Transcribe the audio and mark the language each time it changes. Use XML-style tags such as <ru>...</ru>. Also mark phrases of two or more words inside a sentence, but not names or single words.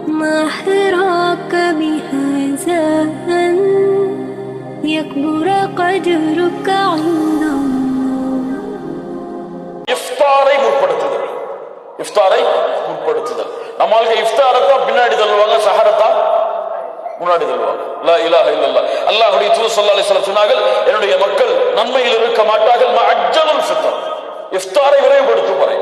<ar>ما حراك بهذا أن يكبر قدرك عند الله.</ar> <ta>இஃப்தாரை முற்படுத்துதல். இஃப்தாரை முற்படுத்துதல். நம்மளுக்கு இஃப்தாரத்தான் பின்னாடி தள்ளுவாங்க, சஹரத்தான் முன்னாடி தள்ளுவாங்க.</ta> <ar>لا إله إلا الله.</ar> <ta>அல்லாஹ்வுடைய தூதர்</ta> <ar>صلى الله عليه وسلم</ar> <ta>சொன்னார்கள், என்னுடைய மக்கள் நன்மையில் இருக்க மாட்டார்கள்</ta> <ar>ما عجلوا الفطر,</ar> <ta>இஃப்தாரை விரைவுபடுத்தும் வரை.</ta>